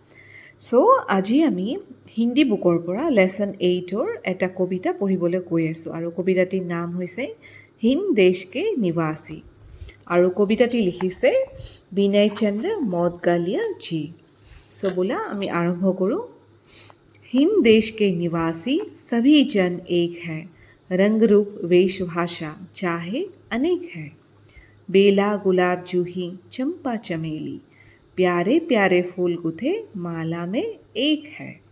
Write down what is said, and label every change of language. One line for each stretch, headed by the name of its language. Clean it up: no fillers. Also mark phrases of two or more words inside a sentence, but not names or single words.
Assamese: আজি আমি হিন্দী বুকৰ পৰা লেচন 8ৰ এটা কবিতা পঢ়িবলৈ গৈ আছোঁ আৰু কবিতাটিৰ নাম হৈছে হিন্দ দেশ কে নিবাসী আৰু কবিতাটি লিখিছে বিনয় চন্দ্ৰ মৌদগালিয়া জি। বোলা আমি আৰম্ভ কৰোঁ।
Hindi: हिंद देश के निवासी सभी जन एक है, रंग रूप वेश भाषा चाहे अनेक है। बेला गुलाब जूही चंपा चमेली, प्यारे प्यारे फूल गुथे माला में एक है।